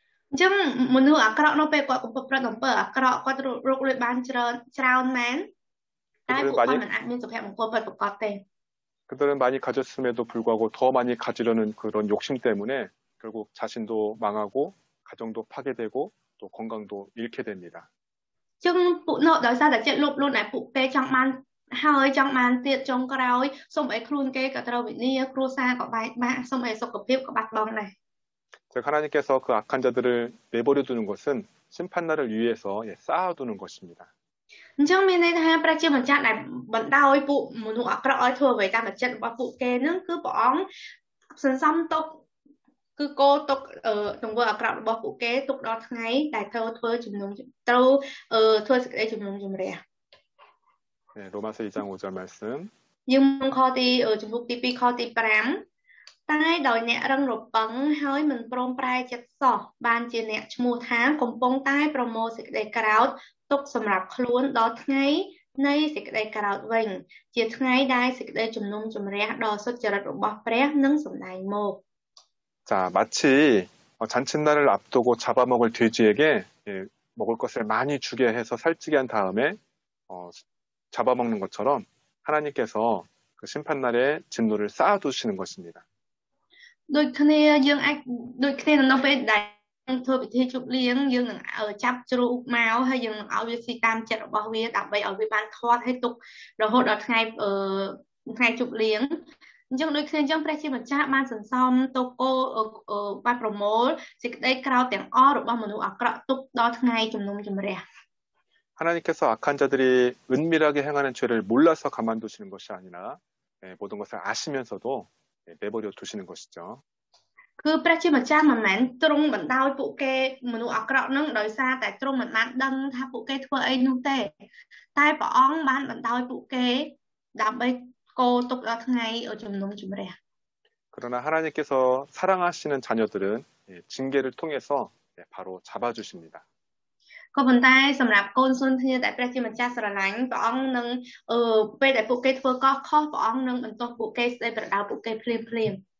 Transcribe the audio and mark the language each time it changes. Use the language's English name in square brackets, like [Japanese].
[Khmer] អញ្ចឹងមនុស្សអាក្រក់នៅពេលគាត់កំពុងប្រព្រឹត្តអំពើអាក្រក់គាត់រកលុយបានច្រើនមែនតែពួកគាត់មិនអាចមានសុភមង្គលពិតប្រាកដទេ [Korean] 그들은 많이 가졌음에도 불구하고 더 많이 가지려는 그런 욕심 때문에 결국 자신도 망하고 가정도 파괴되고 또 건강도 잃게 됩니다. [Khmer] អញ្ចឹងពួកនោះដោយសារតែចិត្តលោភលន់ដែលពួកគេចង់បានហើយចង់បានទៀតចុងក្រោយសូម្បីខ្លួនគេក៏ត្រូវវិនាសគ្រួសារក៏បែកបាក់សូម្បីសុខភាពក៏បាត់បង់ដែរ [Korean] 즉 하나님께서 그 악한 자들을 내버려 두는 것은 심판날을 위해서 쌓아두는 것입니다. [Khmer] អញ្ចឹងមានន័យថាព្រះជាម្ចាស់ដែលបណ្ដោយពួកមនុស្សអាក្រក់ឲ្យធ្វើអ្វីតាមចិត្តរបស់ពួកគេនឹងគឺព្រះអង្គសន្សំទុកគឺគោទុកទង្វើអាក្រក់របស់ពួកគេទុកដល់ថ្ងៃដែលត្រូវធ្វើជំនុំត្រូវធ្វើសេចក្តីជំនុំជម្រះ [Korean] 네, 로마서 2장 5절 말씀. [Khmer] យើងខទីជំពូកទី2ខទី5តែដោយអ្នករឹងរពឹងហើយមិនព្រមប្រែចិត្តសោះបានជាអ្នកឈ្មោះថាកំពុងតែប្រមូលសេចក្តីក្រោធទុកសម្រាប់ខ្លួនដល់ថ្ងៃនៃសេចក្តីក្រោធវិញជាថ្ងៃដែលសេចក្តីជំនុំជម្រះដ៏សុចរិតរបស់ព្រះនឹងសម្ដែងមក [Korean] 자, 마치 잔칫날을 앞두고 잡아먹을 돼지에게 먹을 것을 많이 주게 해서 살찌게 한 다음에 잡아먹는 것처럼 하나님께서 그 심판날에 진노를 쌓아두시는 것입니다. [Khmer] ដូចគ្នាយើងអាចដូចគ្នានៅពេលដែលធ្វើពិធីជប់លៀងយើងនឹងចាប់ជ្រូកមកហើយយើងនឹងឲ្យវាស៊ីតាមចិត្តរបស់វាដើម្បីឲ្យវាបានធាត់ឲ្យទុករហូតដល់ថ្ងៃជប់លៀងអញ្ចឹងដូចគ្នាអញ្ចឹងព្រះជាម្ចាស់បានសន្សំទុកគោបានប្រមូលសេចក្តីក្រោធទាំងអស់របស់មនុស្សអាក្រក់ទុកដល់ថ្ងៃជំនុំជម្រះ [Korean] 하나님께서 악한 자들이 은밀하게 행하는 죄를 몰라서 가만두시는 것이 아니라 모든 것을 아시면서도 내버려 두시는 것이죠. [Khmer] គឺព្រះជាម្ចាស់មិនមែនទ្រង់បណ្ដោយពួកគេមនុស្សអាក្រក់នឹងដោយសារតែទ្រង់មិនបានដឹងថាពួកគេធ្វើអីនោះទេតែព្រះអង្គបានបណ្ដោយពួកគេដើម្បីគោទុកដល់ថ្ងៃជំនុំជម្រះ [Korean] 그러나 하나님께서 사랑하시는 자녀들은 징계를 통해서 바로 잡아주십니다. [Khmer] ក៏ប៉ុន្តែសម្រាប់កូនសុនធាដែលព្រះជាម្ចាស់ស្រឡាញ់ព្រះអង្គនឹងពេលដែលពួកគេធ្វើកោះខុសព្រះអង្គនឹងបន្ទោសពួកគេស្ដីប្រដៅពួកគេភ្លាម